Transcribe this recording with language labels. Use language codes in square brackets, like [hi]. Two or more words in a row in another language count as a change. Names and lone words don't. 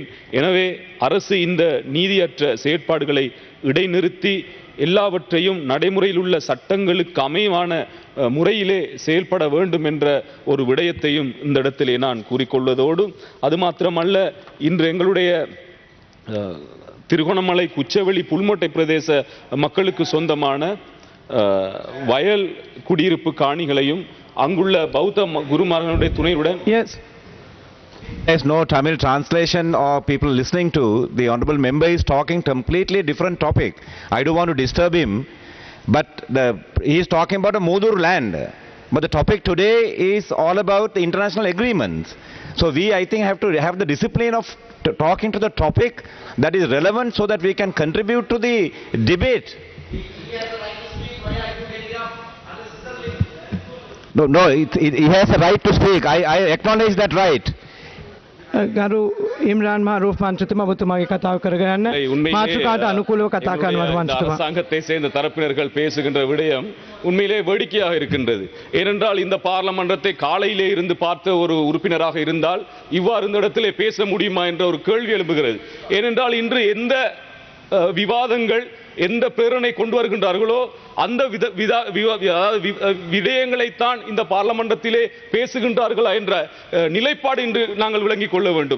[ta] எனவே அரசு இந்த நீதியற்ற செயற்பாடுகளை இடைநிறுத்தி எல்லாவற்றையும் நடைமுறையில் உள்ள சட்டங்களுக்கு அமைவான முறையிலே செயல்பட வேண்டும் என்ற ஒரு விடயத்தையும் இந்த இடத்திலே நான் கூறிக்கொள்வதோடு, அது மாத்திரமல்ல, இன்று எங்களுடைய திருகோணமலை குச்சவெளி புல்மோட்டை பிரதேச மக்களுக்கு சொந்தமான வயல் குடியிருப்பு காணிகளையும் அங்குள்ள பௌத்த குருமார்களுடைய துணையுடன் [en] There's no Tamil translation or people listening to. The honorable member is talking completely different topic. I don't want to disturb him, but he is talking about a Mudur land. But the topic today is all about the international agreements. So we, I think, have to have the discipline of talking to the topic that is relevant so that we can contribute to the debate. No, he has a right to speak. I acknowledge that right. [si] ගරු ඉම්රාන් මාරූෆ් මන්ත්‍රතුමා ඔබතුමාගේ කතාව කරගන්න මාතෘකාට අනුකූලව කතා කරනවා මන්ත්‍රතුමා. [ta] அரசாங்கத்தை சேர்ந்த தரப்பினர்கள் பேசுகின்ற விடயம் உண்மையிலே வேடிக்கையாக இருக்கின்றது. ஏனென்றால் இந்த பார்லமன்றத்தை காலையிலே இருந்து பார்த்த ஒரு உறுப்பினராக இருந்தால் இவ்வாறு இந்த இடத்திலே பேச முடியுமா என்ற ஒரு கேள்வி எழும்புகிறது. ஏனென்றால் இன்று எந்த விவாதங்கள் எந்த பிரேரணை கொண்டு வருகின்றார்களோ அந்த விடயங்களைத்தான் இந்த பார்லமன்றத்திலே பேசுகின்றார்களா என்ற நிலைப்பாடு இன்று நாங்கள் விளங்கிக் கொள்ள வேண்டும்.